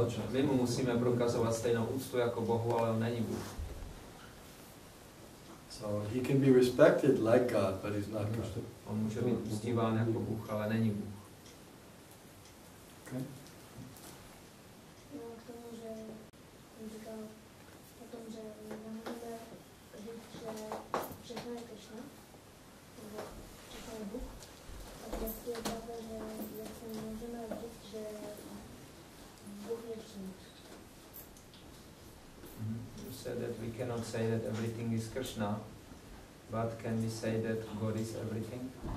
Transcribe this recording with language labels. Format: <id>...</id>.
<cs>My mu musíme prokazovat stejnou úctu jako Bohu, ale on není Bůh.</cs> <en>So he can be respected like God, but he's not God.</en> <cs>On může být uctíván jako Bůh, ale není Bůh.</cs> <en>Okay.</en> <cs>No, k tomu, že jsem říkal o tom, že nemůžeme říct, že všechno je Kršna, nebo všechno je Bůh. A vlastně je pravda, že vlastně můžeme říct, že Bůh je vším.</cs> <en>You said that we cannot say that everything is Krishna, but can we say that God is everything?</en>